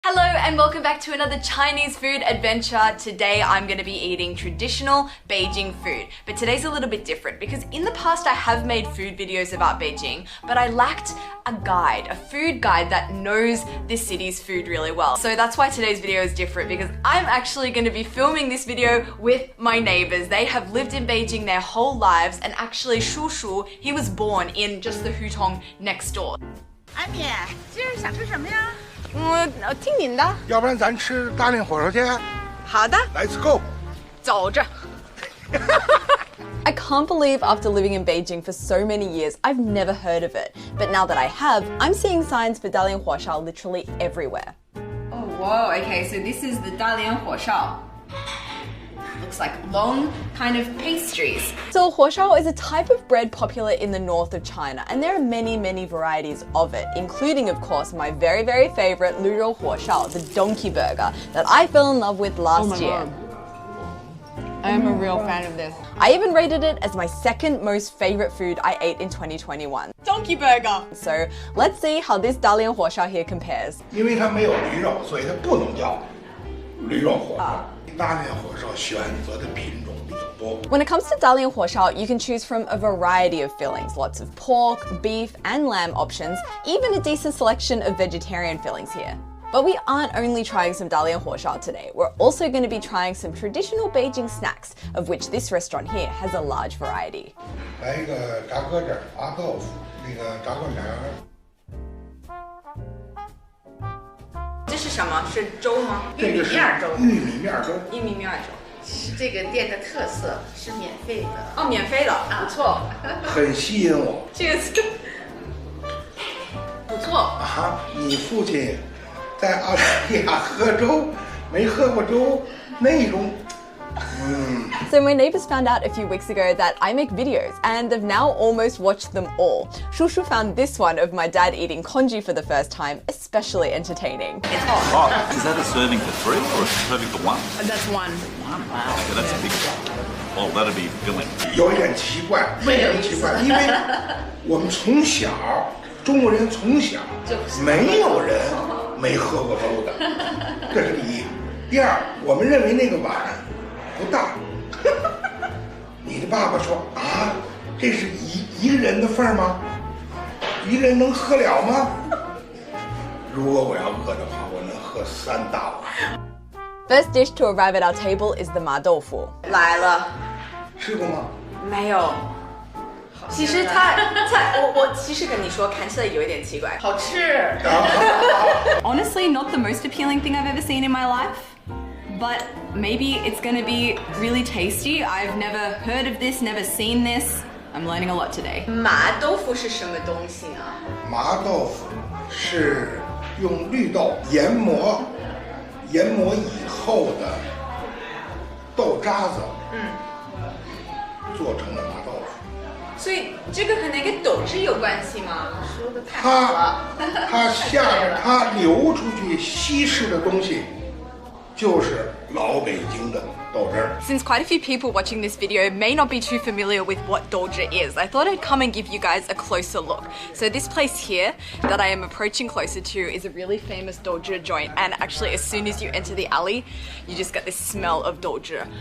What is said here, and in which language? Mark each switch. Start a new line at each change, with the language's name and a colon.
English: and welcome back to another Chinese food adventure. Today I'm going to be eating traditional Beijing food, but today's a little bit different because in the past I have made food videos about Beijing, but I lacked a guide, a food guide that knows this city's food really well. So that's why today's video is different, because I'm actually going to be filming this video with my neighbors. They have lived in Beijing their whole lives, and actually Shushu, he was born in just the hutong next door.
Chinese: 安米，今儿想吃什么呀？听您的。要不然咱吃大连火烧去。好的。
English: Let's go。
Chinese: 走着。
English: I can't believe after living in Beijing for so many years, I've never heard of it. But now that I have, I'm seeing signs for Dalian Huashao literally everywhere. Oh, whoa, okay, so this is the Dalian Huashao. Looks like long kind of pastries. So huashao is a type of bread popular in the north of China, and there are many, many varieties of it, including, of course, my very, very favorite Luzhou huashao, the donkey burger, that I fell in love with last year. I am a real fan of this. I even rated it as my second most favorite food I ate in 2021. Donkey burger! So let's see how this Dalian huashao here compares. 因为它没有驴肉，所以它不能叫驴肉火烧。大连火烧选择的品种比较多。 When it comes to Dalian huashao, you can choose from a variety of fillings, lots of pork, beef, and lamb options, even a decent selection of vegetarian fillings here. But we aren't only trying some Dalian huashao today, we're also going to be trying some traditional Beijing snacks, of which this restaurant here has a large variety.
Chinese: 来一个炸鸽子、麻豆腐，那个炸灌肠。这是什么？是粥吗？这个是玉米面粥。玉米面粥是这个店的特色，是免费的。哦，免费的，不错。很吸引我。这个是不错。啊，你父亲在澳大利亚喝粥，没喝过粥那种。
English: So my neighbors found out a few weeks ago that I make videos, and they've now almost watched them all. Shushu found this one of my dad eating congee for the first time especially entertaining. It's hot. Oh, is that a serving for three or a serving for one? That's one. Wow. Okay, that's a big one. Oh, that'll be filling.
Chinese: 有一点奇怪，为什么奇怪？因为我们从小，中国人从小没有人没喝过粥的，这是第一。第二，我们认为那个碗不大。你的爸爸说啊，这是一个人的份吗？一个人能喝了吗？如果我要饿的话，我能喝3大碗。
English: First dish to arrive at our table is the ma doufu.
Chinese: 来了。吃过吗？没有。其实我其实跟你说，看起来有一点奇怪。好吃。
English: Honestly, not the most appealing thing I've ever seen in my life. But maybe it's gonna be really tasty. I've never heard of this, never seen this. I'm learning a lot today.
Chinese: 麻豆腐是什么东西呢？麻豆腐是用绿豆研磨以后的豆渣子，做成的麻豆腐。所以这个和那个豆汁有关系吗？说的太好了。它下边它流出去稀释的东西。就是老北京的豆汁儿。
English: Since quite a few people watching this video may not be too familiar with what doji is, I thought I'd come and give you guys a closer look. So this place here that I am approaching closer to is a really famous doji joint, and actually as soon as you enter the alley, you just get this smell of doji.